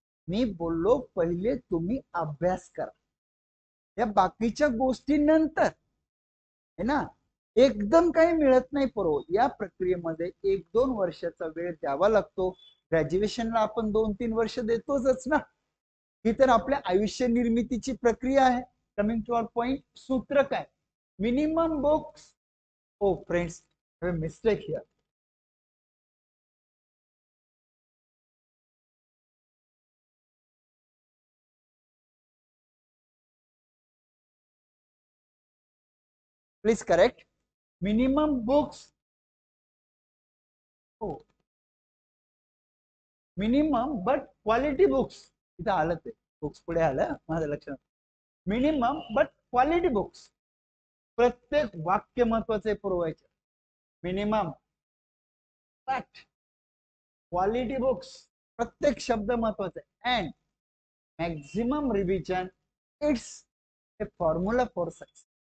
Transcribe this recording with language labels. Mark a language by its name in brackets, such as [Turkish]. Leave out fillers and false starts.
[Marathi] मी बोललो पहिले तुम्ही अभ्यास करा, या बाकीच्या गोष्टी नंतर है ना. एकदम काही मिळत नाही पुरव. या प्रक्रियेमध्ये 1-2 वर्षाचा वेळ द्यावा लागतो. ग्रॅज्युएशनला आपण 2-3 वर्ष देतोच ना. ही तर आपल्या आयुष्य निर्मितीची प्रक्रिया आहे. [English] coming to our point, [Marathi] सूत्र काय, [English] Minimum books. Oh friends, mistake here. Please correct. Minimum books, हो minimum but quality books. [Marathi] इथं आलं ते बुक्स पुढे आलं माझ्या लक्षात. [English] Minimum but quality books. [Marathi] प्रत्येक वाक्य महत्वाचे पुरवायचे. [English] minimum but quality books, [Marathi] प्रत्येक शब्द महत्वाचा आहे. [English] And maximum revision, it's a formula for success.